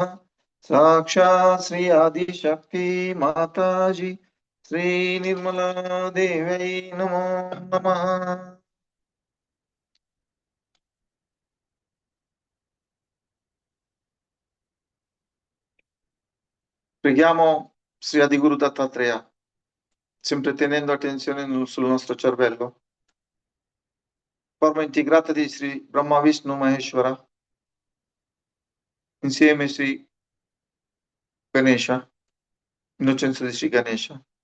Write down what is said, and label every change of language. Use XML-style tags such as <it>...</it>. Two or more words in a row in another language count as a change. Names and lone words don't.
<sa>साक्षात् श्री आदिशक्ति माताजी श्री निर्मला देव्यै नमो नमः।</sa> <it>Preghiamo Sri Adiguru Dattatreya, sempre tenendo attenzione sul nostro cervello. Forma integrata di Sri Brahma Vishnu Maheshwara, insieme a Sri Ganesha, innocenza di Sri Ganesha.</it>